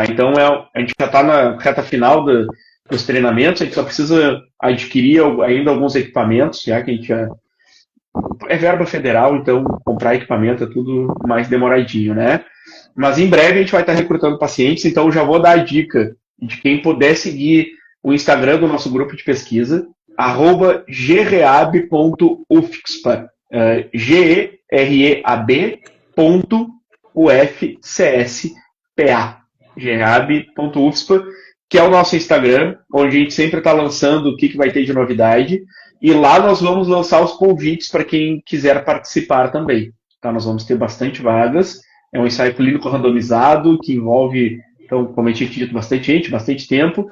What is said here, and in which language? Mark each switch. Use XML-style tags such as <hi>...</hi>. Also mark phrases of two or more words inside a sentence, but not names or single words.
<pt>Então, a gente já está na reta final dos treinamentos, a gente só precisa adquirir ainda alguns equipamentos, já que a gente já... É verba federal, então comprar equipamento é tudo mais demoradinho, né? Mas em breve a gente vai estar recrutando pacientes, então eu já vou dar a dica de quem puder seguir o Instagram do nosso grupo de pesquisa, @gereab.ufcspa, gereab.ufcspa, gereab.ufcspa, que é o nosso Instagram, onde a gente sempre está lançando o que vai ter de novidade, e lá nós vamos lançar os convites para quem quiser participar também. Tá? Nós vamos ter bastante vagas, é um ensaio clínico randomizado, que envolve, então, como eu tinha dito, bastante gente, bastante tempo.</pt>